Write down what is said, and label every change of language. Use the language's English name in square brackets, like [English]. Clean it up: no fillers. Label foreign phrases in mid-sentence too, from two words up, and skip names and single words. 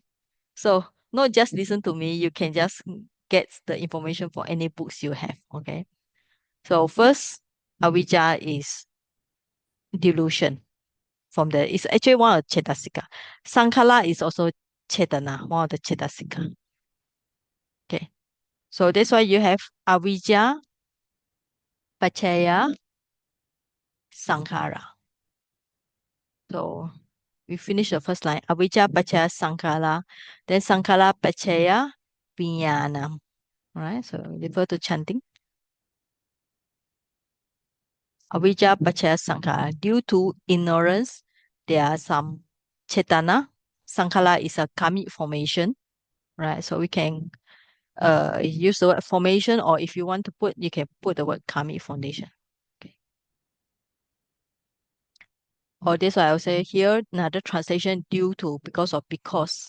[English] So not just listen to me, you can just get the information for any books you have. Okay. So first, avijja is delusion from it's actually one of Chetasika. Sankhala is also Chetana, one of the Chetasika. Okay. So that's why you have [Pali] avijja, pachaya, sankhara. [English] So we finish the first line. [Pali] Avijja pachaya sankhara. Then sankhara pachaya vijnanam. [English] Alright, so refer to chanting. [Pali] Avijja pachaya sankhara. [English] Due to ignorance, there are some chetana. Sankhara is a karmic formation. Right, so we can use the word formation, or if you want to put, you can put the word karmic foundation. Okay. Or this I will say here, another translation due to, because.